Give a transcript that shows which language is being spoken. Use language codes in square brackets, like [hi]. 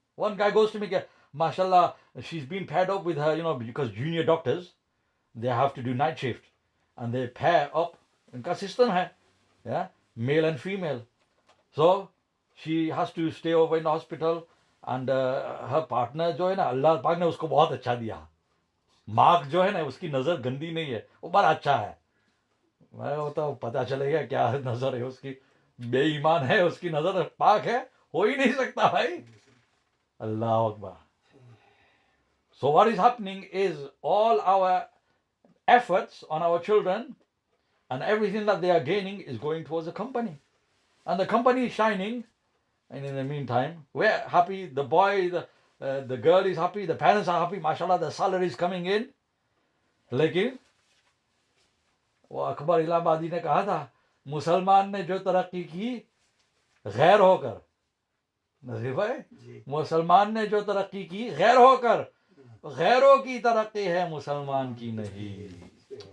[en] One guy goes to me, mashallah, she's been paired up with her, because junior doctors, they have to do night shift. And they pair up. [hi] Inka system hai. [en] Yeah? Male and female. So, she has to stay over in the hospital, and her partner [hi] जो है ना, अल्लाह पाक ने उसको बहुत अच्छा दिया. Mark जो है ना, उसकी नज़र गंदी नहीं है, वो बड़ा अच्छा है. मैं वो तो पता चलेगा क्या नज़र है उसकी. बेईमान है, उसकी नज़र पाक है, हो ही नहीं सकता भाई. अल्लाह Akbar. [en] So what is happening is all our efforts on our children and everything that they are gaining is going towards a company. And the company is shining. And in the meantime, we're happy. The boy, the girl is happy. The parents are happy. MashaAllah, the salary is coming in. [hi] लेकिन वो अकबर इलाहाबादी ने कहा था, मुसलमान ने जो तरक्की की गैर होकर, नजीर भाई, मुसलमान ने जो तरक्की की गैर होकर, गैरों की तरक्की है, मुसलमान की नहीं.